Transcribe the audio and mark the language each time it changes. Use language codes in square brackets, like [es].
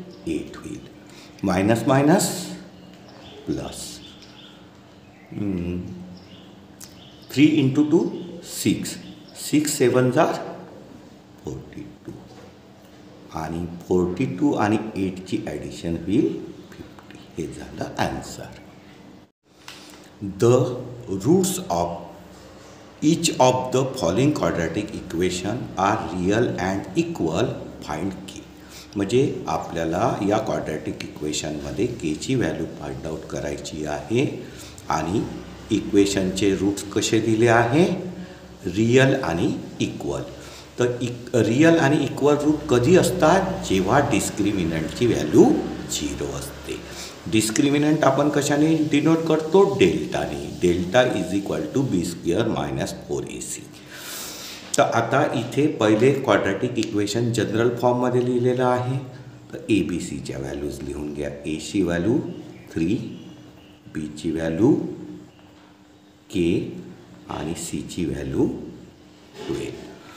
[mr] 8 होईल. Minus minus plus 3 into 2 6. 6 7 जार 42 आणि 42 आणि 8ची ॲडिशन होईल 50. हे झालं answer. [en] The roots of each of the following quadratic equation are real and equal. Find K. [mr] म्हणजे आपल्याला या क्वाड्रॅटिक इक्वेशनमध्ये केची व्हॅल्यू फाइंड आउट करायची आहे आणि इक्वेशनचे रूट्स कसे दिले आहे? रियल आणि इक्वल. तर रियल आणि इक्वल रूट कधी असतात? जेव्हा डिस्क्रिमिनंटची व्हॅल्यू 0 असते. डिस्क्रिमिनंट आपण कशाने डिनोट करतो? डेल्टाने. [en] Delta is equal to B square minus 4ac. [mr] तर आता इथे पहिले क्वाड्रॅटिक इक्वेशन जनरल फॉर्ममध्ये लिहिलेलं आहे. तर ABCच्या व्हॅल्यूज लिहून घ्या. Aची व्हॅल्यू 3, Bची व्हॅल्यू K आणि Cची व्हॅल्यू 12.